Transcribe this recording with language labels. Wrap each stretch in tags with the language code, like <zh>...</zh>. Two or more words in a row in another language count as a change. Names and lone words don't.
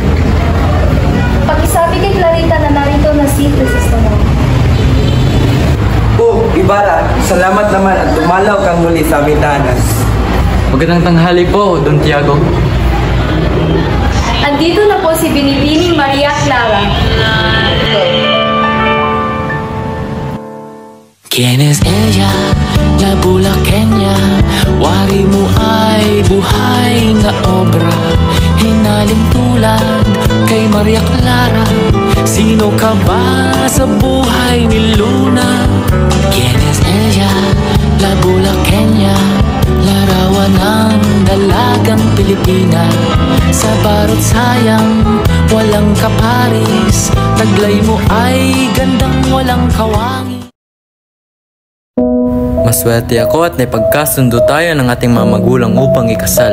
<tl>Pakisabi kay Clarita na narito na si Crisostomo. Oh, Ibarra, salamat naman at dumalaw kang muli sa aming tahanan. Magandang tanghali po, Don Tiago. Andito na po si Binibining Maria Clara.</tl> <es>¿Quién es ella? La bulakeña.</es> <tl>Wari mo ay buhay na obra. Hinaling tulad kay Maria Clara. Sino ka ba sa buhay ni Luna?</tl> <es>¿Quién es ella? La bulakeña.</es> <tl>Larawan ng dalagang Pilipina. Sa barot sayang, walang kaparis. Taglay mo ay gandang walang kawangi. Maswerte ako at naipagkasundo tayo ng ating mga magulang upang ikasal.</tl>